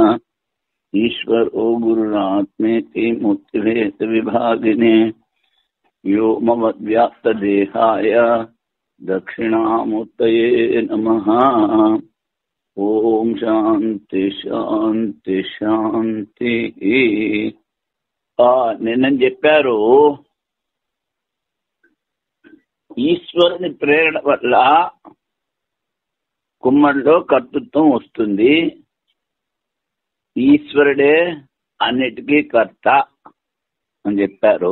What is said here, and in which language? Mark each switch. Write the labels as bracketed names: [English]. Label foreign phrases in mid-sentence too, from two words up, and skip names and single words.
[Sanskrit] ईश्वरो गुरुरात्मेति मूर्तिभेद विभागिने व्योमवद्व्याप्तदेहाय दक्षिणामूर्तये नमः। ओम शांति शांति शांति। [Telugu] నిన్న చెప్పారు ఈశ్వరుని ప్రేరణ వల్ల కుమ్మడిలో కర్తృత్వం వస్తుంది. ఈశ్వరుడే అన్నిటికీ కర్త అని చెప్పారు.